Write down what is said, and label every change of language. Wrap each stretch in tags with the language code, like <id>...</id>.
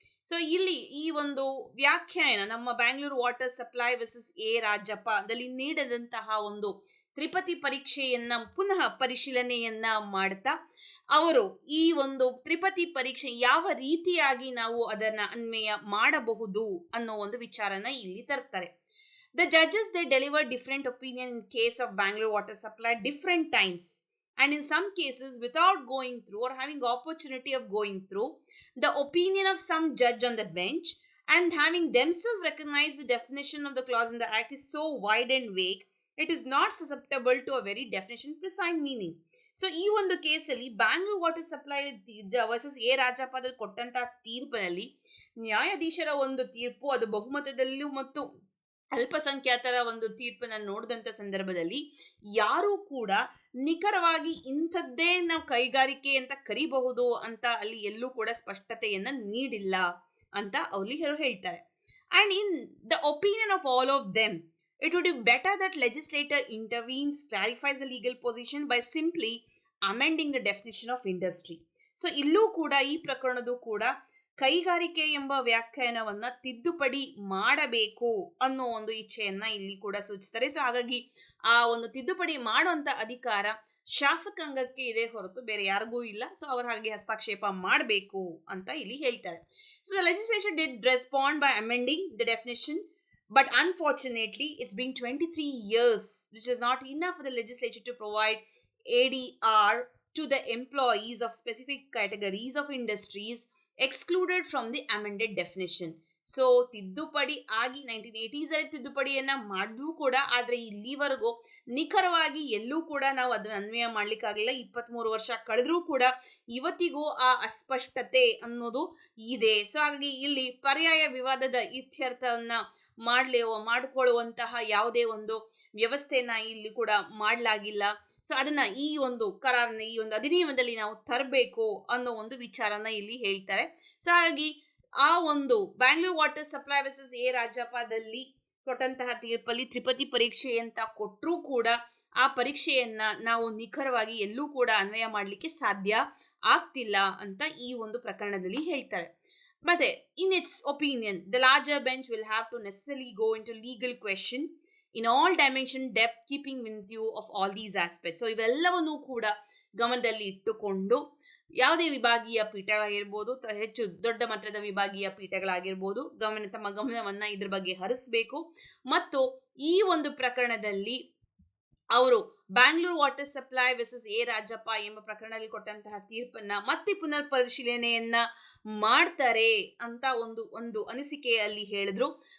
<kn>So ಇಲ್ಲಿ ಈ ಒಂದು ವ್ಯಾಖ್ಯಾನ ನಮ್ಮ ಬ್ಯಾಂಗ್ಳೂರು ವಾಟರ್ ಸಪ್ಲೈ ವರ್ಸಸ್ ರಾಜಪ್ಪಾದಲ್ಲಿ ನೀಡದಂತಹ ಒಂದು ತ್ರಿಪದಿ ಪರೀಕ್ಷೆಯನ್ನ ಪುನಃ ಪರಿಶೀಲನೆಯನ್ನ ಮಾಡ್ತಾ ಅವರು ಈ ಒಂದು ತ್ರಿಪದಿ ಪರೀಕ್ಷೆ ಯಾವ ರೀತಿಯಾಗಿ ನಾವು ಅದನ್ನ ಅನ್ವಯ ಮಾಡಬಹುದು ಅನ್ನೋ ಒಂದು ವಿಚಾರನ ಇಲ್ಲಿ ತರ್ತಾರೆ.</kn> <en>The judges they delivered different opinion in case of Bangalore water supply different times, and in some cases without going through or having opportunity of going through the opinion of some judge on the bench, and having themselves recognized the definition of the clause in the act is so wide and vague, it is not susceptible to a very definition precise meaning.</en> <kn>So ಈ ಒಂದು ಕೇಸಲ್ಲಿ Bangalore water supply versus ರಾಜಪ್ಪಾದಲ್ಲಿ ಕೊಟ್ಟಂತಹ ತೀರ್ಪಿನಲ್ಲಿ ನ್ಯಾಯಾಧೀಶರ ಒಂದು ತೀರ್ಪು ಅದು ಬಹುಮತದಲ್ಲೂ ಮತ್ತು ಅಲ್ಪಸಂಖ್ಯಾತರ ಒಂದು ತೀರ್ಪನ್ನ ನೋಡಿದಂಥ ಸಂದರ್ಭದಲ್ಲಿ ಯಾರೂ ಕೂಡ ನಿಖರವಾಗಿ ಇಂಥದ್ದೇ ನಾವು ಕೈಗಾರಿಕೆ ಅಂತ ಕರಿಬಹುದು ಅಂತ ಅಲ್ಲಿ ಎಲ್ಲೂ ಕೂಡ ಸ್ಪಷ್ಟತೆಯನ್ನ ನೀಡಿಲ್ಲ ಅಂತ ಅಲ್ಲಿ ಹೇಳ್ತಾರೆ.</kn> <en>And in the opinion of all of them, it would be better that legislator intervenes, clarifies the legal position by simply amending the definition of industry.</en> <kn>So ಇಲ್ಲೂ ಕೂಡ ಈ ಪ್ರಕರಣದ ಕೂಡ ಕೈಗಾರಿಕೆ ಎಂಬ ವ್ಯಾಖ್ಯಾನವನ್ನ ತಿದ್ದುಪಡಿ ಮಾಡಬೇಕು ಅನ್ನೋ ಒಂದು ಇಚ್ಛೆಯನ್ನ ಇಲ್ಲಿ ಕೂಡ ಸೂಚಿಸ್ತಾರೆ. ಸೊ ಹಾಗಾಗಿ ಆ ಒಂದು ತಿದ್ದುಪಡಿ ಮಾಡುವಂತ ಅಧಿಕಾರ ಶಾಸಕಾಂಗಕ್ಕೆ ಇದೆ ಹೊರತು ಬೇರೆ ಯಾರಿಗೂ ಇಲ್ಲ. ಸೊ ಅವ್ರ ಹಾಗೆ ಹಸ್ತಕ್ಷೇಪ ಮಾಡಬೇಕು ಅಂತ ಇಲ್ಲಿ ಹೇಳ್ತಾರೆ.</kn> <en>So the legislature did respond by amending the definition, but unfortunately it's been 23 years, which is not enough for the legislature to provide ADR to the employees of specific categories of industries excluded from the amended definition.</en> <kn>So ತಿದ್ದುಪಡಿ ಆಗಿ 1980s ಅಲ್ಲಿ ತಿದ್ದುಪಡಿಯನ್ನ ಮಾಡಿದ್ರೂ ಕೂಡ, ಆದರೆ ಇಲ್ಲಿವರೆಗೂ ನಿಖರವಾಗಿ ಎಲ್ಲೂ ಕೂಡ ನಾವು ಅದನ್ನ ಅನ್ವಯ ಮಾಡ್ಲಿಕ್ಕಾಗಲಿಲ್ಲ. 23 ವರ್ಷ ಕಳೆದ್ರೂ ಕೂಡ ಇವತ್ತಿಗೂ ಆ ಅಸ್ಪಷ್ಟತೆ ಅನ್ನೋದು ಇದೆ. ಸೊ ಹಾಗಾಗಿ ಇಲ್ಲಿ ಪರ್ಯಾಯ ವಿವಾದದ ಇತ್ಯರ್ಥವನ್ನ ಮಾಡಿಕೊಳ್ಳುವಂತಹ ಯಾವುದೇ ಒಂದು ವ್ಯವಸ್ಥೆನ ಇಲ್ಲಿ ಕೂಡ ಮಾಡಲಾಗಿಲ್ಲ. ಸೊ ಅದನ್ನ ಈ ಒಂದು ಕರಾರನ್ನ, ಈ ಒಂದು ಅಧಿನಿಯಮದಲ್ಲಿ ನಾವು ತರಬೇಕು ಅನ್ನೋ ಒಂದು ವಿಚಾರನ ಇಲ್ಲಿ ಹೇಳ್ತಾರೆ. ಸೊ ಹಾಗಾಗಿ ಆ ಒಂದು Bangalore water supply versus A ರಾಜಪ್ಪದಲ್ಲಿ ಕೊಟ್ಟಂತಹ ತೀರ್ಪಲ್ಲಿ ತ್ರಿಪದಿ ಪರೀಕ್ಷೆ ಅಂತ ಕೊಟ್ಟರೂ ಕೂಡ ಆ ಪರೀಕ್ಷೆಯನ್ನ ನಾವು ನಿಖರವಾಗಿ ಎಲ್ಲೂ ಕೂಡ ಅನ್ವಯ ಮಾಡಲಿಕ್ಕೆ ಸಾಧ್ಯ ಆಗ್ತಿಲ್ಲ ಅಂತ ಈ ಒಂದು ಪ್ರಕರಣದಲ್ಲಿ ಹೇಳ್ತಾರೆ.</kn> <en>ಮತ್ತೆ in its opinion, the larger bench will have to necessarily go into legal question in all dimension, depth, keeping with view of all these aspects.</en> <kn>So ಇವೆಲ್ಲವನ್ನೂ ಕೂಡ ಗಮನದಲ್ಲಿ ಇಟ್ಟುಕೊಂಡು ಯಾವುದೇ ವಿಭಾಗೀಯ ಪೀಠಗಳಾಗಿರ್ಬೋದು, ಹೆಚ್ಚು ದೊಡ್ಡ ಮಟ್ಟದ ವಿಭಾಗೀಯ ಪೀಠಗಳಾಗಿರ್ಬೋದು, ತಮ್ಮ ಗಮನವನ್ನ ಇದ್ರ ಬಗ್ಗೆ ಹರಿಸಬೇಕು. ಮತ್ತು ಈ ಒಂದು ಪ್ರಕರಣದಲ್ಲಿ ಅವರು Bangalore water supply versus A Rajappa ಎಂಬ ಪ್ರಕರಣದಲ್ಲಿ ಕೊಟ್ಟಂತಹ ತೀರ್ಪನ್ನ ಮತ್ತೆ ಪುನರ್ ಪರಿಶೀಲನೆಯನ್ನ ಮಾಡ್ತಾರೆ ಅಂತ ಒಂದು ಅನಿಸಿಕೆಯಲ್ಲಿ ಹೇಳಿದ್ರು.</kn>